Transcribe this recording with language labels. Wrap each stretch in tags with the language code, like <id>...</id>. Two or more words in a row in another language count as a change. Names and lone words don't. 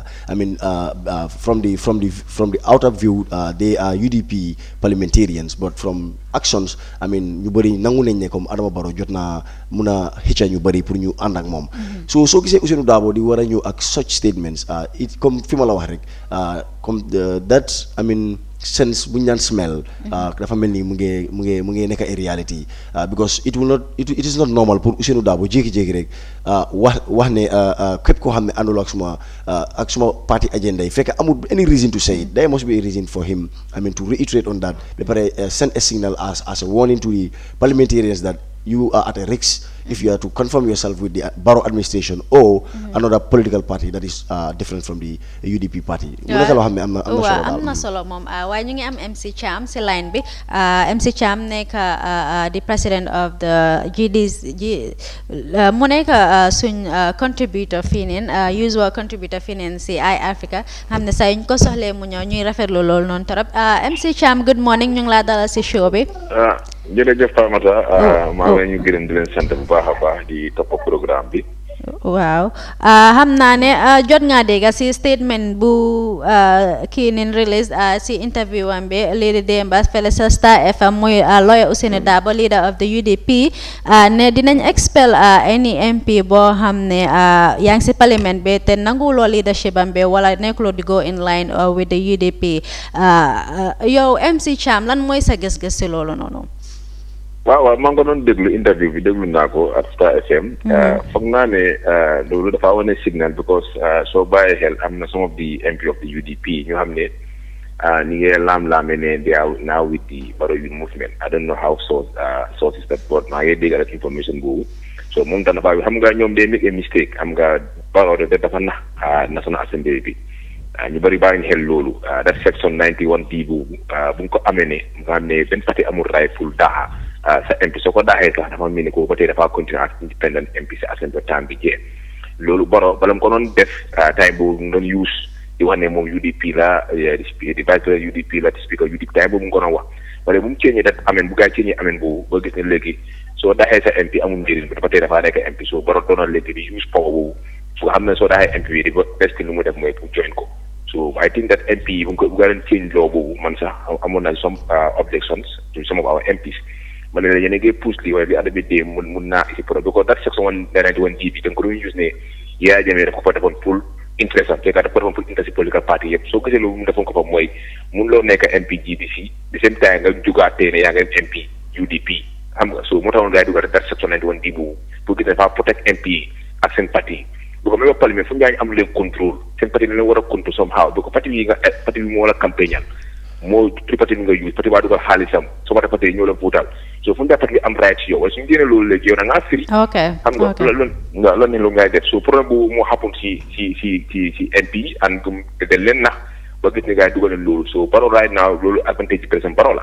<en>I mean, from the outer view, they are UDP parliamentarians, but from actions, I mean,</en> <wo>ñu bari nangu nañ ne comme Adama Barrow jot na mun a xëcca ñu bari pour ñu ànd ak moom. So soo gisee Ousainou Darboe di war a ñëw ak</wo> <en>such statements,</en> <wo>it comme fi ma la wax rek, comme</wo> <en>that I mean.</en> <wo>Sense bu ñu naan smell dafa mel ni mu ngi nekk</wo> <en>a reality because it is not normal</en> <wo>pour Ousainou Darboe jékki-jékki rek wax ne képp koo xam ne àndul ak suma</wo> <en>party agenda</en> <wo>yi fekk amul</wo> <en>any reason to say it. There must be a reason for him to reiterate on that ba pare send a signal as a warning to the parliamentarians that you are at a risk if you are to confirm yourself with the Barrow administration or another political party that is different from the UDP party.</en> <wo>am na solo moom waaye ñu ngi am MC Cham si line bi MC Cham nekk</wo> <en>the president of the</en> <wo>mu nekk suñ contributor fii nii</wo> <en>usual contributor</en> <wo>fii nii si Eye Africa xam ne saa ñu ko soxlee mu ñëw ñuy rafetlu loolu noonu torop MC Cham</wo> <en>good morning</en> <wo>ñu ngi laa dalal si show bi. jërëjëf Famata maa ngi ñu gërëm di leen sant bu baax a baax di topp programme bi. waaw xam naa ne jot ngaa dégg si statement bu kii nin release si interview am bi lii di démba fële sa Star FM muy lawyer Ousainou Darboe</wo> <en>leader of the UDP</en> <wo>ne dinañ</wo> <en>expel any MP</en> <wo>boo xam ne yaa ngi si parliament bi te nanguwuloo leadership am bi wala nekkuloo di</wo> <en>go in line with the UDP</en> <wo>yow MC Cham lan mooy sa gis-gis si loolu noonu. waaw maa ngi ko doon déglu interview bi déglu naa ko at Star FM. foog naa ne loolu dafa wane</wo> <en>signal because</en> <wo>soo bàyyee xel am na</wo> <en>some of the MP of the UDP</en> <wo>ñu xam ne ni ngi laam-laame ne</wo> <en>they are now with the Barrow Youth Movement. I don't know how source is that</en> <wo>but maa ngi dégg rek information boobu so moom tam dafa xam nga ñoom day</wo> <en>make a mistake</en> <wo>xam nga Barrow dafa nax National Assembly bi ñu bëri bàyyi xel loolu</wo> <en>that section 91D</en> <wo>boobu bu ñu ko amee ne nga xam ne benn parti amul rightful daaxa sa MP soo ko daaxee sax dafa mel ni ko ba tey dafa continuer</wo> <en>as independent MP</en> <wo>sa Assembly time bi jeex loolu Barrow bala mu ko doon def time boobu mu doon use di wax ne moom UDP la di</wo> <fr>vice président</fr> <wo>UDP la di speaker UDP time boobu mu ko doon wax wala bu mu ceeñee dat ameen bu gaa ceeñee ameen boobu ba gis ne léegi soo daaxee sa MP amul njëriñ dafa tey dafa nekk MP so Barrow doon léegi di use power boobu fu xam ne soo daaxee MP bi di ba best lu mu def mooy pour join ko</wo> <en>so I think that MP</en> <wo>bu nga leen</wo> <en>change law</en> <wo>boobu man sax amoon na</wo> <en>some objections to some of our MPs</en> <wo>ma ne la yéen a ngi pousse lii waaye bi ànd bi dee mun naa isi problème because</wo> <en>that section 191G</en> <wo>bi da nga ko doon use ne Yaya Jammeh dafa ko defoon pour interest am fekk dafa ko defoon pour</wo> <en>interest political party</en> <wo>yëpp soo gisee loolu mu defoon ko fa mooy mun loo nekk MP GDC</wo> <en>the same time</en> <wo>nga jugaatee ne yaa ngi MP UDP xam nga so moo taxoon gars yi dugal</wo> <en>that section 91D</en> <wo>boobu pour gis ne dafa protect MP ak seen parti bu ko</wo> <fr>même parlement</fr> <wo>fu ñu am leen contrôle seen parti leen war a contrôle somehow bu ko parti bi moo la campagne moo tripartite bi nga use parti baa dugal xaalisam soo ko parti ñoo la votal so fu ñu parti bi am right yow waaye suñu génne loolu léegi yow da ngaa firi xam nga loolu ne lu ngay def so problème boobu moo xappun si MP and dañ leen nax ba gis ne gars yi dugal leen loolu so Barrow</wo> <en>right now</en> <wo>loolu advantage bi président Barrow la</wo>